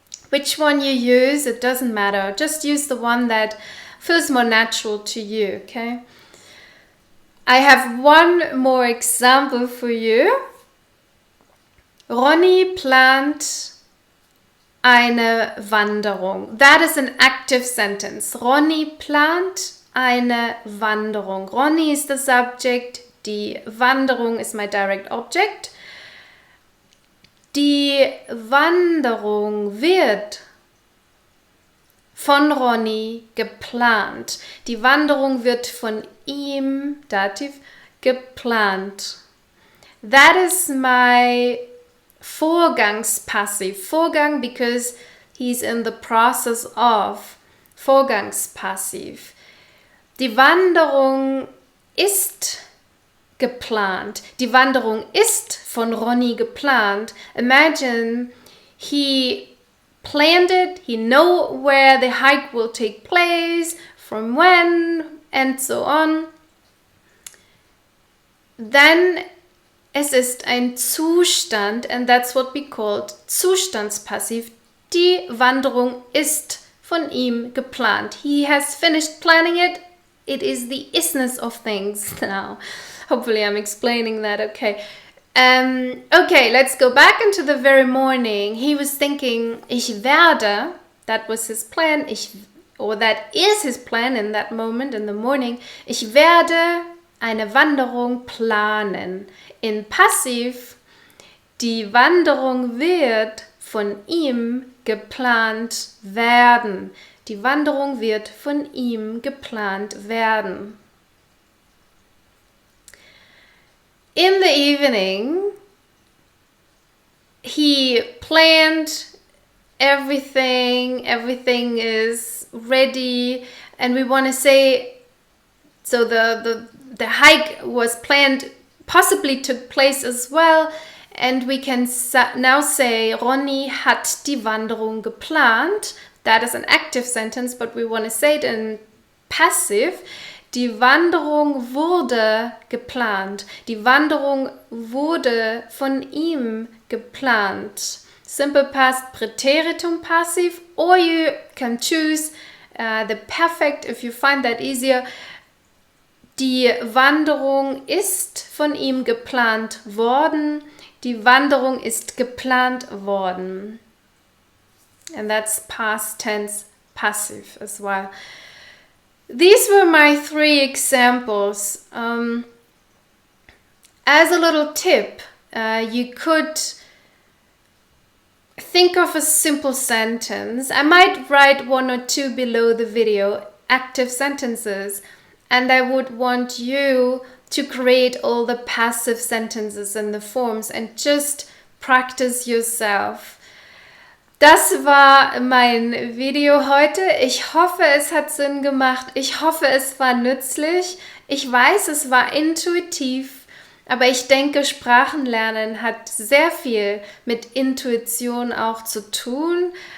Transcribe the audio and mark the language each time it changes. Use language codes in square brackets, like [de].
[en] Which one you use, it doesn't matter. Just use the one that feels more natural to you, okay? I have one more example for you. [de] Ronny plant eine Wanderung. [en] That is an active sentence. [de] Ronny plant eine Wanderung. [en] Ronny is the subject. Die Wanderung is my direct object. [de] Die Wanderung wird von Ronny geplant. Die Wanderung wird von ihm, Dativ, geplant. [en] That is my Vorgangspassiv. Vorgang because he's in the process of. [de] Vorgangspassiv. Die Wanderung ist geplant. Die Wanderung ist von Ronny geplant. [en] Imagine he planned it, he know where the hike will take place, from when, and so on. Then [de] es ist ein Zustand, [en] and that's what we called Zustandspassiv. [de] Die Wanderung ist von ihm geplant. [en] He has finished planning it. It is the isness of things now. Hopefully I'm explaining that okay. Okay, let's go back into the very morning. He was thinking, [de] ich werde, [en] that was his plan, or that is his plan in that moment, in the morning. [de] Ich werde eine Wanderung planen. [en] In Passiv, [de] die Wanderung wird von ihm geplant werden. Die Wanderung wird von ihm geplant werden. In the evening, he planned everything is ready, and we want to say, so the hike was planned, possibly took place as well, and we can now say, Ronny hat die Wanderung geplant. [en] That is an active sentence, but we want to say it in passive. [de] Die Wanderung wurde geplant. Die Wanderung wurde von ihm geplant. [en] Simple past Präteritum passiv, or you can choose the perfect if you find that easier. [de] Die Wanderung ist von ihm geplant worden. Die Wanderung ist geplant worden. [en] And that's past tense passive as well. These were my 3 examples. As a little tip, you could think of a simple sentence. I might write 1 or 2 below the video, active sentences, and I would want you to create all the passive sentences in the forms and just practice yourself. [de] Das war mein Video heute. Ich hoffe, es hat Sinn gemacht. Ich hoffe, es war nützlich. Ich weiß, es war intuitiv, aber ich denke, Sprachenlernen hat sehr viel mit Intuition auch zu tun.